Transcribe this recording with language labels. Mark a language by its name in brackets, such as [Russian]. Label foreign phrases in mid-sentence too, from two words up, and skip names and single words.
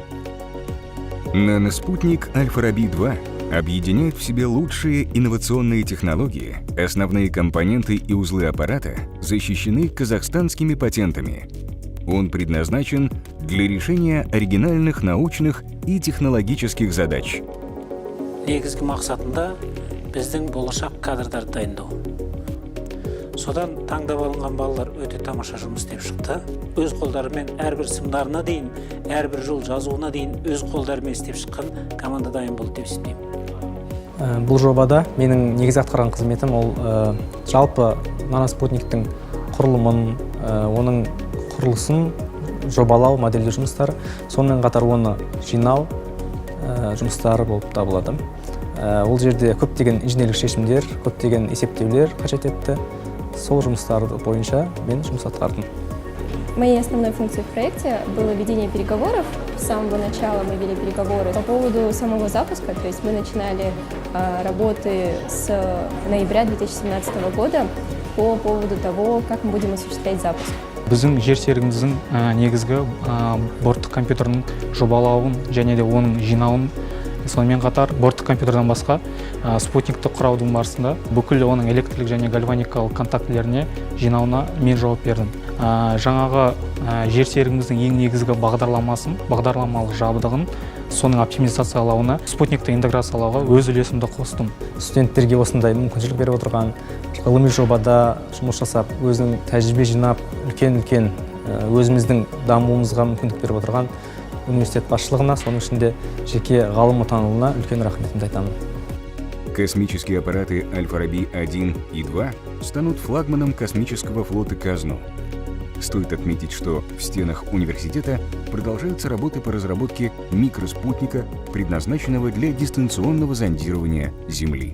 [Russian] Наноспутник Альфа-Раби-2 объединяет в себе лучшие инновационные технологии. Основные компоненты и узлы аппарата защищены казахстанскими патентами. Он предназначен для решения оригинальных научных и технологических задач. [Kazakh] Негізгі мақсатында біздің болашақ кадрдарды дайындау. Содан таңдап алынған балалар өте тамаша жұмыс істеп шықты. Өз қолдарымен әрбір сымдарына дейін, әрбір жол жазуына дейін өз қолдарымен істеп шыққан команда дайын болды деп есептеймін. Бұл жобада менің негізгі атқарған қызметім ол жалпы наноспутниктің құрылымын, оның құрылысын жобалау, модельдеу жұмыстары, сонымен қатар оны жинау жұмыстары болып табылады. Ол жерде көптеген инженерлік шешімдер, көптеген есептеулер қажет етті. Сол жұмыстар бойынша мен жұмыс атқардым. [Russian] Моей основной функцией в проекте было ведение переговоров. С самого начала мы вели переговоры по поводу самого запуска, то есть мы начинали работы с ноября 2017 года по поводу того, как мы будем осуществлять запуск. [Kazakh] Біздің жер серігіміздің негізгі борттық компьютердің жобалауын және де оның жинауын, сонымен қатар борттық компьютерден басқа спутникті құраудың барысында бүкіл оның электрлік және гальваникалық контактілеріне жинауына мен жауап бердім. Жаңағы жер серігіміздің ең негізгі бағдарламалық жабдығын соның оптимизациялауына, спутникті интеграциялауға өз үлесімді қостым. Студенттерге осындай мүмкіншілік беріп отырған, ғылыми жобада жұмыс жасап, өзінің тәжірибе жинап, үлкен өзіміздің дамуымызға мүмкіндік беріп отырған университет басшылығына, соның ішінде жеке ғалым отанылына үлкен рахметімді айтамын. [Russian] Космические аппараты Альфа-Раби-1 и 2 станут флагманом космического флота КАЗНУ. Стоит отметить, что в стенах университета продолжаются работы по разработке микроспутника, предназначенного для дистанционного зондирования Земли.